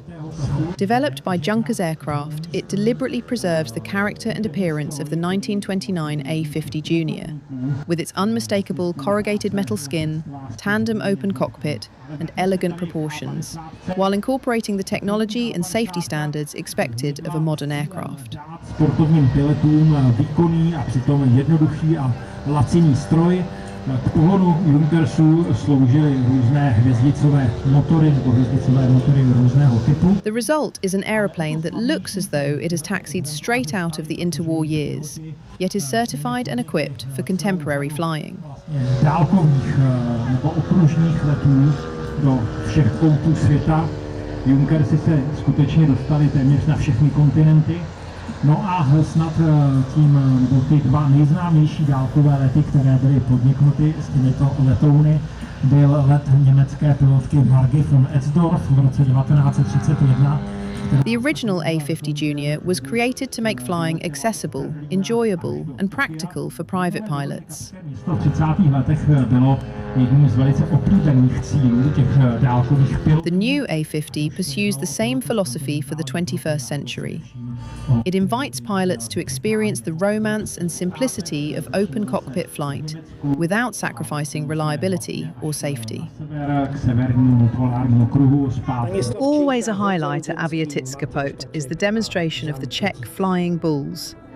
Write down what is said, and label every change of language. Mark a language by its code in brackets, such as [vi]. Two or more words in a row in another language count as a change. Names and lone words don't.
[en] Developed by Junkers Aircraft, it deliberately preserves the character and appearance of the 1929 A50 Junior, with its unmistakable corrugated metal skin, tandem open cockpit, and elegant proportions, while incorporating the technology and safety standards expected of a modern aircraft. [cs] Sportovním pilotům výkonný a přitom jednoduchý a laciný stroj. K pohonu Junkersu sloužily různé hvězdicové motory nebo hvězdicové motory různého typu. [en] The result is an aeroplane that looks as though it has taxied straight out of the interwar years, yet is certified and equipped for contemporary flying. [cs] Dálkových nebo okružních letů do všech koutů světa. Junkersy se skutečně dostaly téměř na všechny kontinenty. No a snad ty dva nejznámější dálkové lety, které byly podniknuty s těmito letouny, byl let německé pilotky Margit von Etzdorf v roce 1931. [en] The original A50 Junior was created to make flying accessible, enjoyable and practical for private pilots. [cs] V 30. letech bylo jedním z velice oblíbených cílů těch dálkových pilotů. [en] The new A50 pursues the same philosophy for the 21st century. It invites pilots to experience the romance and simplicity of open cockpit flight without sacrificing reliability or safety. Always a highlight at Aviatic Kapot is the demonstration of the Czech Flying Bulls.